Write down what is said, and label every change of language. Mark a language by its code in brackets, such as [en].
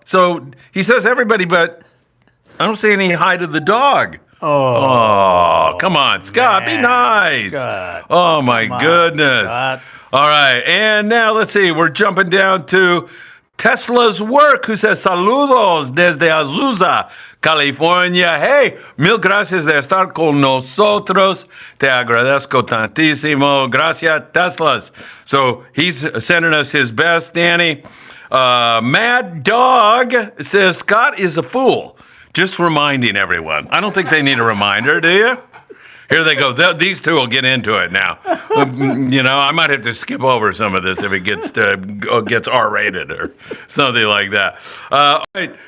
[en] So he says everybody, but I don't see any hi to the dog. Oh, come on, Scott, be nice. Scott. Oh, my goodness. Scott. All right, and now let's see. We're jumping down to Tesla's Work, who says, [es] saludos desde Azusa, California. Hey, mil gracias de estar con nosotros. Te agradezco tantísimo. Gracias, Teslas. [en] So he's sending us his best, Danny. Mad Dog says, Scott is a fool. Just reminding everyone. I don't think they need a reminder, do you? Here they go. These two will get into it now. I might have to skip over some of this if it gets R-rated or something like that. All right.